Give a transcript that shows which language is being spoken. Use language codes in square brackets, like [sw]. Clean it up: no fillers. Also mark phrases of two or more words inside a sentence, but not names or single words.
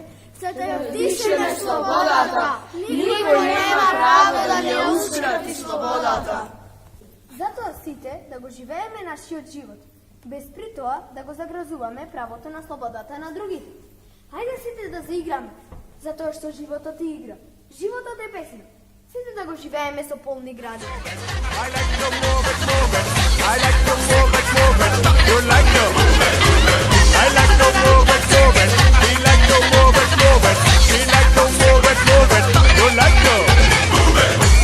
[mk] За да ја вдишеме слободата. Никој нема право да не ускрати слободата. Затоа сите да го живееме нашиот живот, без при тоа да го загразуваме правото на слободата на другите. Хајде сите да заиграме, затоа што животот е игра. Животот е песна. Сите да го живееме со полни градини. [en] I like to move it, move it. I like to move it, move it. You like to move it, move it. I like to move it, move it. He like to move it, move it. She like to move it, move it. You like to move it.